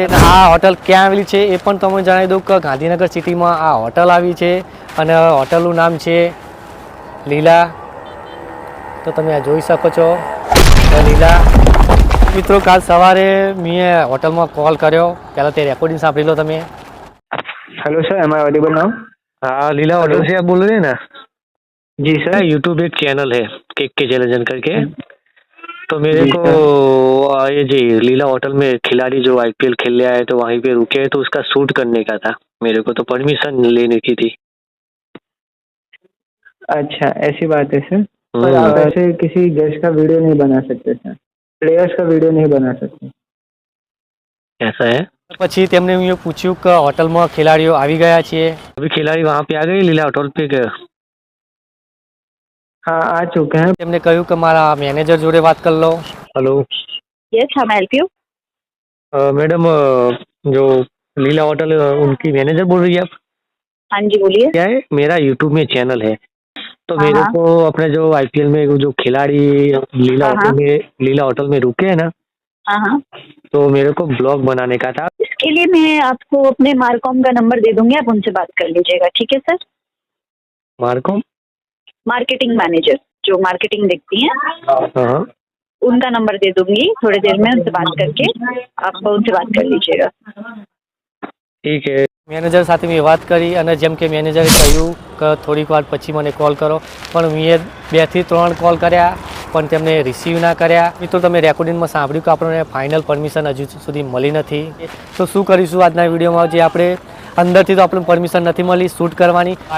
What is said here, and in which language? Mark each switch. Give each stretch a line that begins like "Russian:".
Gujarati: અને આ હોટલ ક્યાં આવેલી છે એ પણ તમને જણાવી દઉં કે ગાંધીનગર સિટીમાં આ હોટલ આવી છે અને હોટલનું નામ છે લીલા। તો તમે આ જોઈ શકો છો લીલા। મિત્રો કાલ સવારે મેં હોટલમાં કોલ કર્યો, પહેલાં તે રેકોર્ડિંગ સાંભળી લો તમે।
English: Hello sir, am I audible now?
Hindi: हाँ लीला होटल से आप बोल रहे हैं ना? जी सर। यूट्यूब एक चैनल है के चैलेंजर करके, तो मेरे को ये जी लीला होटल में खिलाड़ी जो आईपीएल खेलने आए तो वहीं पे रुके तो उसका शूट करने का था, मेरे को तो परमिशन लेने की थी। अच्छा ऐसी बात है सर, पर आप ऐसे किसी गेस्ट का वीडियो नहीं बना सकते सर, प्लेयर्स का वीडियो नहीं बना सकते। ऐसा है।
Gujarati: પછી તેમને મેં પૂછ્યું કે હોટલમાં ખેલાડીઓ આવી ગયા છે।
Hindi: अभी खिलाड़ी वहाँ पे आ गए लीला होटल पे गए। हाँ आ चुके हैं।
Gujarati: તેમને કહ્યું કે મારા મેનેજર જોડે વાત કરી લો।
English: Hello yes, how help you?
Hindi: Madam जो लीला होटल उनकी मैनेजर बोल रही है आप? हाँ जी बोलिए। क्या है, मेरा यूट्यूब में चैनल है तो हाँ, मेरे हाँ। को अपने जो आईपीएल में जो खिलाड़ी हाँ, लीला होटल में रुके हैं ना, हाँ हाँ, तो मेरे को ब्लॉग बनाने का था। इसके लिए मैं आपको अपने मार्कॉम का नंबर दे दूंगी, आप उनसे बात कर लीजिएगा, ठीक है सर? मार्कॉम मार्केटिंग मैनेजर जो मार्केटिंग देखती हैं, हाँ उनका नंबर दे दूंगी, थोड़ी देर में उनसे बात करके आप उनसे बात कर लीजिएगा। ठीक है।
Gujarati: મેનેજર સાથે મેં વાત કરી અને જેમ કે મેનેજરે કહ્યું કે થોડીક વાર પછી મને કોલ કરો, પણ મેં 2 થી 3 કોલ કર્યા પણ તેમને રિસીવ ના કર્યા। મિત્રો તમે રેકોર્ડિંગમાં સાંભળ્યું કે આપણને ફાઇનલ પરમિશન હજુ સુધી મળી નથી। તો શું કરીશું આજના વિડીયોમાં, જે આપણે અંદરથી તો આપણને પરમિશન નથી મળી શૂટ કરવાની।